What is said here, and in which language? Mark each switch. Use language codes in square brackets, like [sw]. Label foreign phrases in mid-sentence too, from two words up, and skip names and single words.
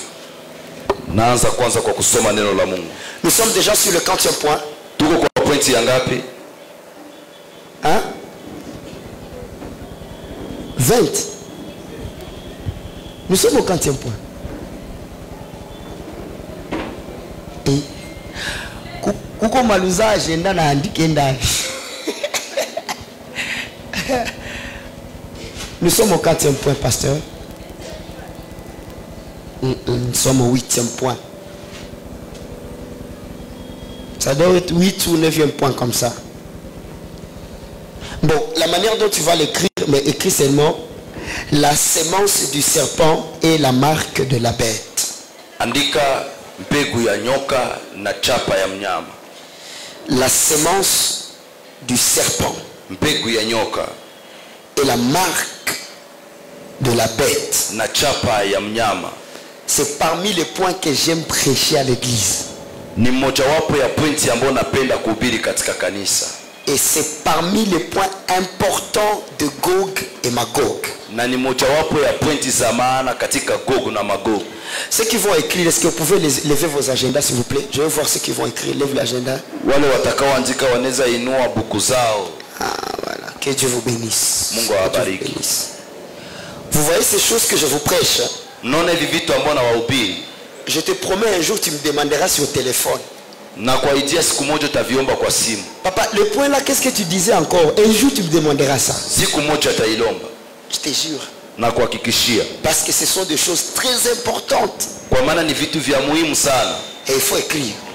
[fr] Nous sommes déjà sur le 40e point. Hein? 20. Nous sommes au 40e point. [sw] Et kuko maluza agenda na andike ndani. [fr] Nous sommes au 4e point, pasteur. Nous sommes au 8e point. Ça doit être 8 ou 9e point comme ça. Bon, la manière dont tu vas l'écrire, mais écris seulement la sémence du serpent et la marque de la bête. [sw] Andika mbegu ya nyoka na chapa ya mnyama. [fr] La sémence du serpent. [sw] Mbegu ya nyoka. [fr] Et la marque de la bête. [sw] Na chapa ya mnyama. [fr] C'est parmi les points que j'aime prêcher à l'église. [sw] Ni mojawapo ya pointi ambayo napenda kuhubiri katika kanisa. [fr] Et c'est parmi les points importants de Gog et Magog. [sw] Na ni mojawapo ya pointi za maana katika Gog na Magog. [fr] Ceux qui vont écrire, est-ce que vous pouvez lever vos agendas s'il vous plaît? Je vais voir ceux qui vont écrire. Lève l'agenda. [sw] Wale watakaoandika wanaweza inua buku zao. [fr] Ah voilà. Que Dieu vous bénisse. [sw] Mungu awabariki. [fr] Vous voyez ces choses que je vous prêche? [sw] Naona hivi vitu ambavyo nawahubiri. [fr] je te promets un jour tu me demanderas sur téléphone. Papa, le point là, qu'est-ce que tu disais encore? Un jour tu me demanderas ça. Je te jure. Parce que ce sont des choses très importantes. Et il faut écrire.